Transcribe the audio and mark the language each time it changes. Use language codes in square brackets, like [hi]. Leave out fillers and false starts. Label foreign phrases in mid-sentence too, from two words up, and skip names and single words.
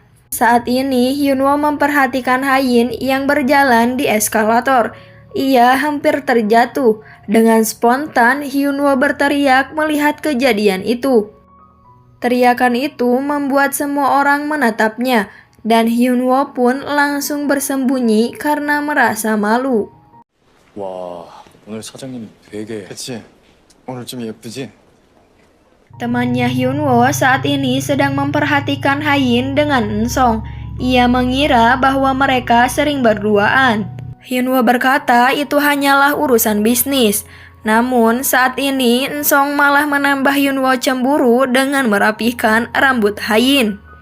[id] Saat ini Hyunwoo memperhatikan Hayin yang berjalan di eskalator. Ia hampir terjatuh. Dengan spontan Hyunwoo berteriak melihat kejadian itu. Teriakan itu membuat semua orang menatapnya, dan Hyunwoo pun langsung bersembunyi karena merasa malu. [ko] 와, 오늘 사장님 되게. 그치? 오늘 좀 예쁘지? [id] Temannya Hyunwoo saat ini sedang memperhatikan Hayin dengan Ensong. Ia mengira bahwa mereka sering berduaan. Hyunwoo berkata itu hanyalah urusan bisnis. Namun saat ini Ensong malah menambah Hyunwoo cemburu dengan merapihkan rambut Hayin.